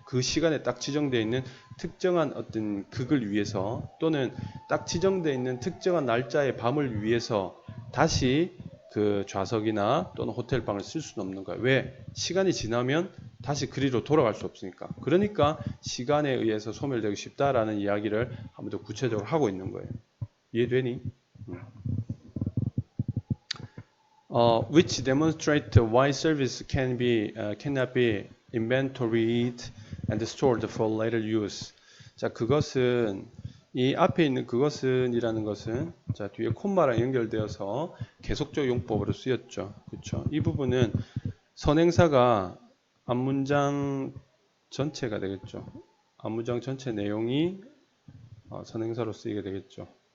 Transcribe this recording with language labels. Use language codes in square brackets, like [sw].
[ko] 그 시간에 딱 지정되어 있는 특정한 어떤 극을 위해서 또는 딱 지정되어 있는 특정한 날짜의 밤을 위해서 다시 그 좌석이나 또는 호텔방을 쓸 수는 없는 거예요. 왜? 시간이 지나면 다시 그리로 돌아갈 수 없으니까. 그러니까 시간에 의해서 소멸되기 쉽다라는 이야기를 한 번 더 구체적으로 하고 있는 거예요. 이해되니? [en] Which demonstrate why service cannot be inventoried and stored for later use. [ko] 자, 그것은 이 앞에 있는 그것은이라는 것은 자 뒤에 콤마랑 연결되어서 계속적 용법으로 쓰였죠. 그렇죠? 이 부분은 선행사가 앞문장 전체가 되겠죠. 앞문장 전체 내용이 선행사로 쓰이게 되겠죠.